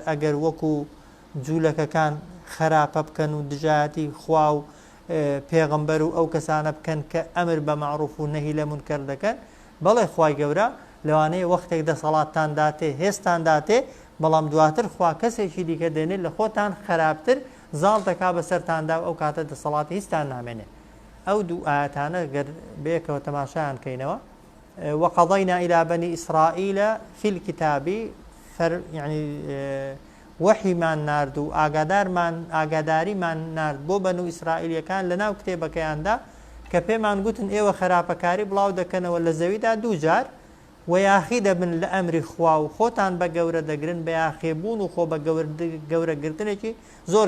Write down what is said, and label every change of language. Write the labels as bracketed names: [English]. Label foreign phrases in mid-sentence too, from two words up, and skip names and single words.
[Central Kurdish] ئەگەر وەکو جوولەکەکان خراپە بکەن و دژایەتی خوا و پێغەمبەر و ئەو کەسانە بکەن کە ئەمر بە معروف و نەهی لە مونکەر دەکەن بەڵێ خوای گەورە لەوانەیە وەختێک دەسەڵاتتان داتێ هێزتان داتێ بەڵام دواتر خوا کەسێکی دیکە دێنێت لە خۆتان خراپتر زاڵ دەکا بەسەرتاندا و ئەو کاتە دەسەڵاتی هیچتان نامێنێ ئەو دوو ئاەتانە گەر بەیەکەوە تەماشایان کەینەوە [Arabic] وقضينا إلى بني إسرائيل في الكتاب يعني وحي [Central Kurdish] من ناردو ئاگاداری من نارد بۆ بەنو ئیسرائیلیەکان لەناو کتێبەکەیاندا کە پێمان گوتن ئێوە خراپەکاری بڵاو دەکەنەوە لە زەویدا دوو جار و یاخی دەبن لە ئەمری خوا و خۆتان بە گەورە دەگرن بە یاخێبوون و خۆ بە گەورەگرتنێکی زۆر